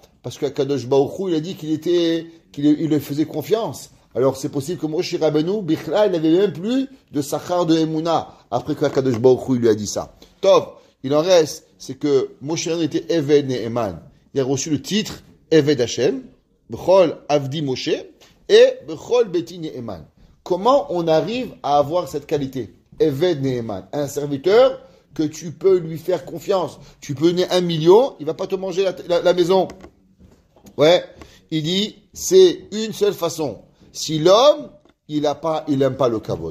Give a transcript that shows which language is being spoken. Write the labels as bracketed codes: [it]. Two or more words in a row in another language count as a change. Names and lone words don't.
[fr] Parce qu' [he] הקדוש ברוך הוא, [fr] il a dit qu'il le faisait confiance. Alors c'est possible que Moshe Rabbeinu, Bichla, il n'avait même plus de sachar de Emouna après qu' [he] הקדוש ברוך הוא, [fr] il lui a dit ça. Tov, il en reste, c'est que Moshe Rabbeinu était [he] עבד נאמן. [fr] Il a reçu le titre [he] עבד ה', בכל עבדי משה, et בכל ביתי נאמן. [fr] Comment on arrive à avoir cette qualité? [he] עבד נאמן, [fr] un serviteur que tu peux lui faire confiance. Tu peux donner 1 million, il va pas te manger la maison. Ouais, il dit, c'est une seule façon. Si l'homme, il aime pas le kavod.